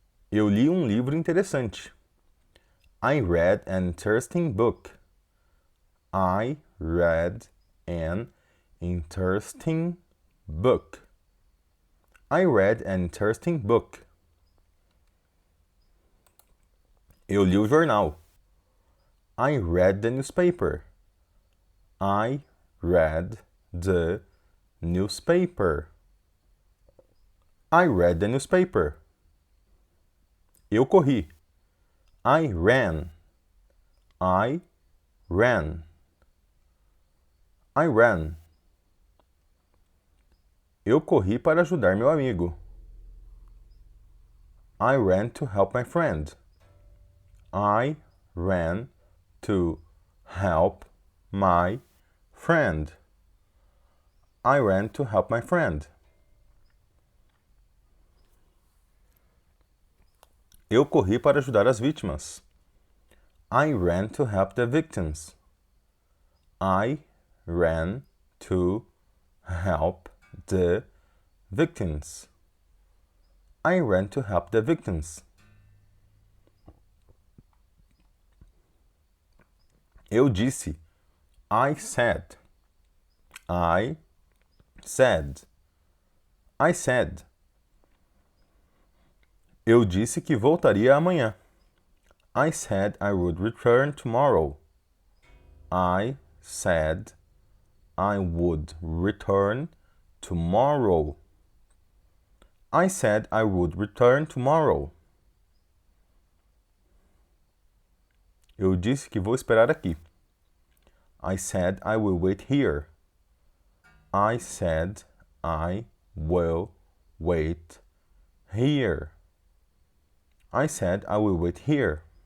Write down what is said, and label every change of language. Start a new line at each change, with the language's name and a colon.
Portuguese: Eu li um livro interessante.
English: I read an interesting book. I read an interesting book. I read an interesting book.
Portuguese: Eu li o jornal.
English: I read the newspaper. I read the newspaper. I read the newspaper.
Portuguese: Eu corri.
English: I ran. I ran. I ran.
Portuguese: Eu corri para ajudar meu amigo.
English: I ran to help my friend. I ran to help my friend. I ran to help my friend.
Portuguese: Eu corri para ajudar as vítimas.
English: I ran to help the victims. I ran to help the victims. I ran to help the victims.
Portuguese: Eu disse.
English: I said. I said. I said.
Portuguese: Eu disse que voltaria amanhã.
English: I said I would return tomorrow. I said I would return tomorrow. I said I would return tomorrow.
Portuguese: Eu disse que vou esperar aqui.
English: I said I will wait here. I said I will wait here. I said I will wait here.